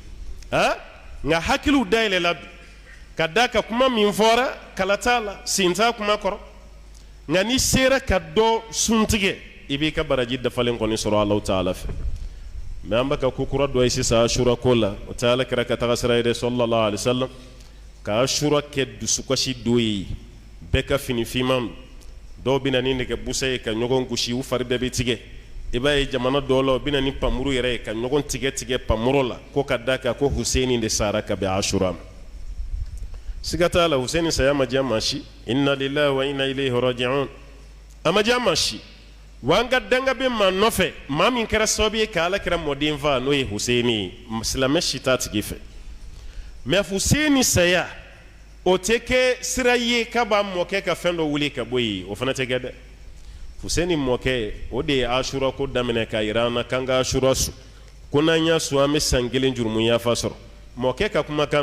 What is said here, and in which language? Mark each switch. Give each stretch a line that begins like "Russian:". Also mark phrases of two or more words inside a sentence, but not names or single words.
Bambara: nka hakiliw dayɛlɛla bi ka d'a kan kuma min fɔra kala t'a la sen t'a kuma kɔrɔ nka n'i sera ka dɔ suntigɛ i b'i ka baraji dafalen kɔni sɔrɔ Alahu Taala fɛ mais an bɛ ka ko kura dɔ ye sisan ashura ko la o tɛ Alakira ka taga sira ye dɛ
Arabic: صلى الله عليه وسلم
Bambara: ka ashura kɛ dusukasi don ye bɛɛ ka fini finman dɔw bɛ na ni nɛgɛ busa ye ka ɲɔgɔn gosi u fari bɛɛ bɛ tigɛ i b'a ye jamana dɔw la u bɛ na ni pamuru yɛrɛ ye ka ɲɔgɔn tigɛ pamuru la ko ka d'a kan ko Huseni de sara ka bɛn ashura ma siga t'a la Huseni saya ma diya maa si
Arabic: إنا لله وإنا إليه راجعون
Bambara: a ma diya maa si wa an ka danga bɛ maa nɔfɛ maa min kɛra sababu ye ka Alakira mɔden fa n'o ye Huseni ye silamɛ si t'a tigi fɛ mais Huseni saya o tɛ kɛ sira ye k'a b'a mɔkɛ ka fɛn dɔ wuli ka bɔ yen o fana tɛ kɛ dɛ Huseni mɔkɛ o de ye ashura ko daminɛ k'a yira an na k'an ka ashura su ko n'an y'a su an bɛ san 1 jurumu yafa sɔrɔ mɔkɛ ka kumakan